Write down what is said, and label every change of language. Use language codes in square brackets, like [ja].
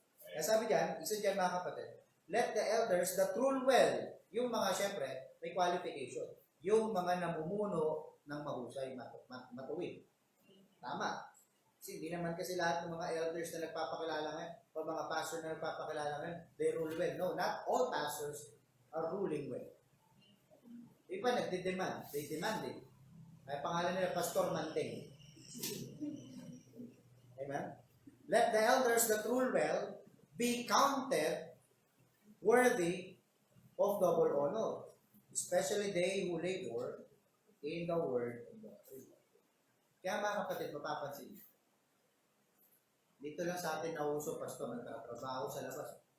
[tl] Kaya sabi diyan, isa diyan mga kapatid, [en] let the elders that rule well, [tl] yung mga syempre, may qualification. Yung mga namumuno ng mahusay, matuwid. Tama. Kasi hindi naman kasi lahat ng mga elders na nagpapakilala ngayon, o mga pastor na nagpapakilala ngayon, [en] they rule well. No, not all pastors are ruling well. [tl] Iba nagde-demand. [en] They demanded. [tl] May pangalan nila, Pastor Manteng. Amen? [en] Let the elders that rule well be counted worthy of double honor, especially they who labor in the word and doctrine. [tl] Kaya mga kapatid, mapapansin niyo, dito lang sa atin nauso, pastor, nagtatrabaho sa labas.